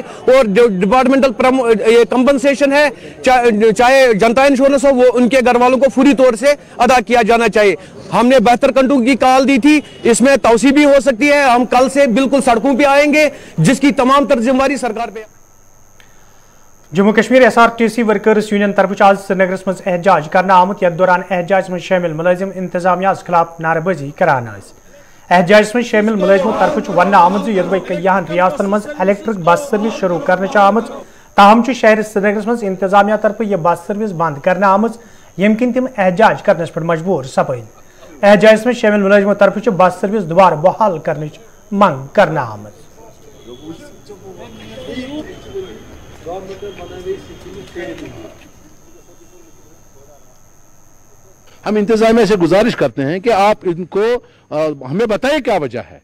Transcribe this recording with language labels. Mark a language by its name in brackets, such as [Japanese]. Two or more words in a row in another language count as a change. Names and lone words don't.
[Hindi] और जो डिपार्टमेंटल कंपनसेशन है चाहे जनता इंश्योरेंस हो वो उनके घर वालों को पूरी तौर से अदा किया जाना चाहिए। हमने बेहतर कंट्रोल की कॉल दी थी, इसमें तौसी भी हो सकती है। हम कल से बिल्कुल सड़कों पे आएंगे जिसकी तमाम जिम्मेदारी सरकार पे। [Kashmiri] जम्मू कश्मीर SRTC वर्कर्स यूनियन तरफ आज श्रीनगरस मज एहतजाज करना आमुत यथ दौरान एहतजाज में शामिल मुलाजिम इंतजामिया खिलाफ नारेबाजी करान। एहतजाज में शामिल मुलाजिमों तरफ वन आमुत यदि कईयान रियासतन मज [English] electric bus service [Kashmiri] शुरू करने आमुत, ताहम शहर श्रीनगरस मज इंतजामिया तरफ यह [English] bus service [Kashmiri] बंद करने आमुत यम किन तिम एहतजाज करने पर मजबूर सपद। एहतजाज में शामिल मुलाजिमों तरफ [English] bus service [Kashmiri] दोबारा बहाल करने मंग करना आमुत। [Hindi] हम इंतजामिया से गुजारिश करते हैं कि आप इनको हमें बताएं क्या वजह है।